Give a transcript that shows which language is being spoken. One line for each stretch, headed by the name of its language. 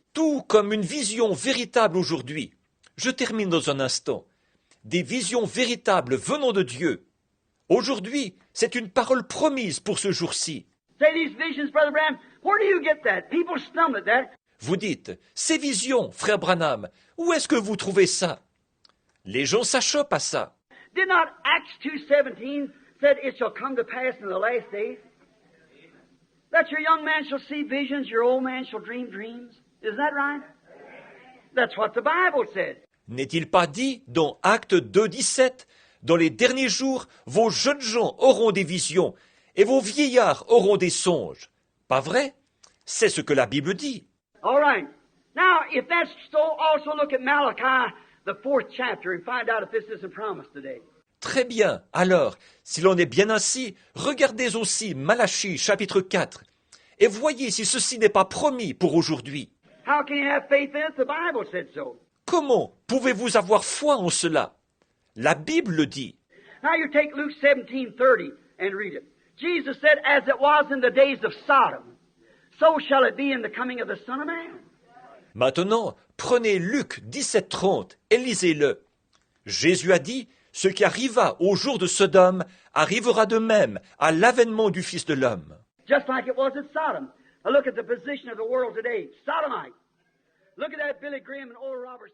French: Tout comme une vision véritable aujourd'hui. Je termine dans un instant. Des visions véritables venant de Dieu. Aujourd'hui, c'est une parole promise pour ce jour-ci.
English: Say these visions, Brother Branham, where do you get that? People stumble at that.
French: Vous dites, ces visions, frère Branham, où est-ce que vous trouvez ça? Les gens s'achoppent à ça.
English: Did not Acts 2:17 said it shall come to pass in the last days that your young man shall see visions, your old man shall dream dreams? Isn't that right? That's what the Bible said.
French: N'est-il pas dit dans Actes 2:17, dans les derniers jours, vos jeunes gens auront des visions et vos vieillards auront des songes? Pas vrai? C'est ce que la Bible dit.
English: All right. Now, if that's so, also look at Malachi, the 4th chapter, and find out if this isn't promised today.
French: Très bien. Alors, si l'on est bien ainsi, regardez aussi Malachie chapitre 4 et voyez si ceci n'est pas promis pour aujourd'hui.
English: How can you have faith in it? The Bible said so.
French: Comment pouvez-vous avoir foi en cela? La Bible le dit.
English: Now you take Luke 17:30 and read it. Jesus said, as it was in the days of Sodom, so shall it be in the coming of the Son of Man.
French: Maintenant, prenez Luc 17:30 et lisez-le. Jésus a dit, ce qui arriva au jour de Sodome arrivera de même à l'avènement du Fils de l'homme.
English: Just like it was at Sodom. Now look at the position of the world today. Sodomite. Look at that Billy Graham and Oral Roberts.